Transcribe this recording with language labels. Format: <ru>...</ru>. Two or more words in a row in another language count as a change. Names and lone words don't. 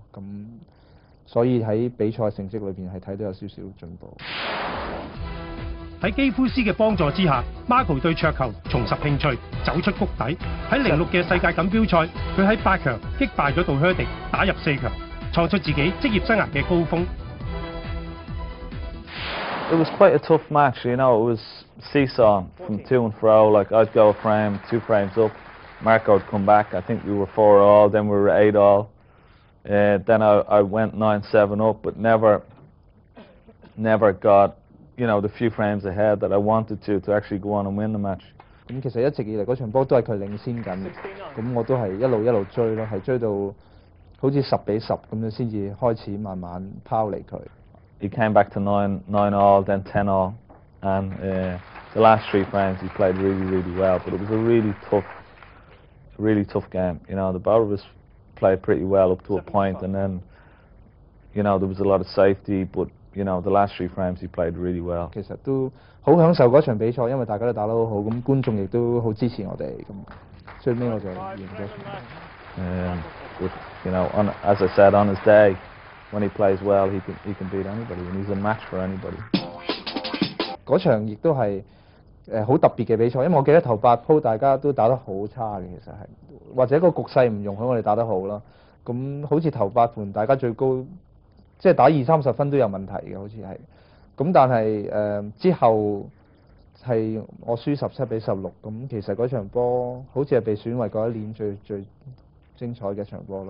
<yue>咁所以喺比賽成績裏邊係睇到有少少進步。喺基夫斯嘅幫助之下 ，Marco 對桌球重拾興趣，走出谷底。喺06嘅世界錦標賽，佢喺8強擊敗咗杜靴迪，打入4強，創出自己職業生涯嘅高峰。</yue> <en>It was quite a tough match, you know. It was seesaw from to and fro. Like I'd go a frame, 2 frames up, Marco would come back. I think we were 4-all, then we were 8-all. Then I went 9-7 up, but never got you know, the few frames ahead that I wanted to actually go on and win the match.</en> <yue>咁其實一直以嚟嗰場波都係佢領先緊，咁我都係一路追咯，係追到好似10比10咁樣先至開始慢慢拋離佢。</yue> <en>He came back to 9-9-all, then 10-all, and the last 3 frames he played really well. But it was a really tough game. You know, the both of us played pretty well up to a point, and then, you know, there was a lot of safety, but you know, the last 3 frames he played really well.</en> <yue>其實都好享受嗰場比賽，因為大家都打得好好，咁觀眾亦都好支持我哋，咁最尾我就贏咗場。</yue> <en>But, you know, as I said, on his day, when he plays well, he can beat anybody, and he's a match for anybody.</en> <yue>嗰場亦都係好特別嘅比賽，因為我記得頭8鋪大家都打得好差嘅，其實係或者個局勢唔容許我哋打得好啦。咁好似頭8盤大家最高即係打20-30分都有問題嘅，好似係。咁但係之後係我輸17比16，咁其實嗰場波好似係被選為嗰一年最精彩嘅場波咯。</yue>